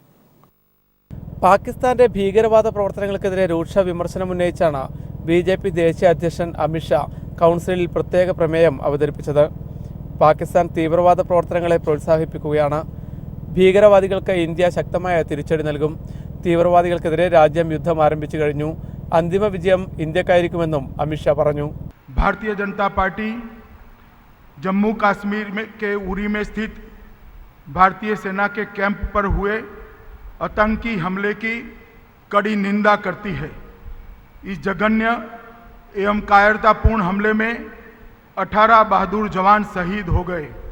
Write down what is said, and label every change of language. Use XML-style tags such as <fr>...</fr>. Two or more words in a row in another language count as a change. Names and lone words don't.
<ml>പാകിസ്ഥാന്റെ ഭീകരവാദ പ്രവർത്തനങ്ങൾക്കെതിരെ രൂക്ഷ വിമർശനമുന്നയിച്ചാണ് BJP ദേശീയ അധ്യക്ഷൻ അമിത്ഷാ കൗൺസിലിൽ പ്രത്യേക പ്രമേയം അവതരിപ്പിച്ചത്. പാകിസ്ഥാൻ തീവ്രവാദ പ്രവർത്തനങ്ങളെ പ്രോത്സാഹിപ്പിക്കുകയാണ്. ഭീകരവാദികൾക്ക് ഇന്ത്യ ശക്തമായ തിരിച്ചടി നൽകും. തീവ്രവാദികൾക്കെതിരെ രാജ്യം യുദ്ധം ആരംഭിച്ചു കഴിഞ്ഞു. അന്തിമ വിജയം ഇന്ത്യക്കായിരിക്കുമെന്നും അമിത്ഷാ പറഞ്ഞു.</ml> <hi>भारतीय जनता पार्टी जम्मू कश्मीर के उरी में स्थित भारतीय सेना के कैंप पर हुए आतंकी हमले की कड़ी निंदा करती है. इस जघन्य एवं कायरतापूर्ण हमले में 18 बहादुर जवान शहीद हो गए.</hi>